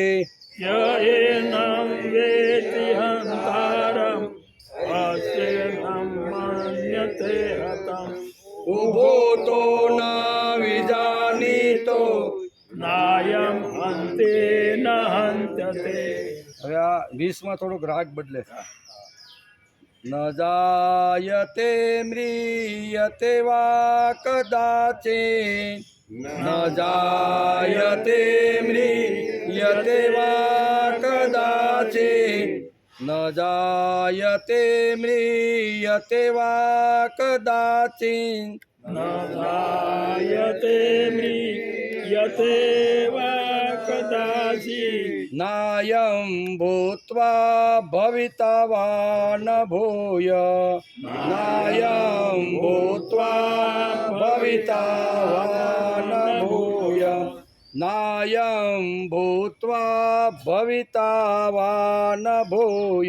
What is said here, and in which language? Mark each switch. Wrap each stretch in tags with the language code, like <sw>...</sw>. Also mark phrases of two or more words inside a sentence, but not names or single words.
<sa>य एनं वेत्ति हन्तारम् अचेनं मन्यते हतम् उभोतो न विजानीतो नायं हन्ति न हन्यते</sa> <gu>હવે આ 20માં થોડુંક રાગ બદલે છે</gu> <sa>ન જાયતે મ્રિયતે વા કદાચિન ન જાયતે મ્રિયતે વા કદાચિન ન જાયતે મ્રિયતે વા કદાચિન न जायते म्रियते वा कदाचित् नायं भूत्वा भविता वा न भूय नायं भूत्वा भविता वा न भूय नायं भूत्वा भविता वा न भूय</sa>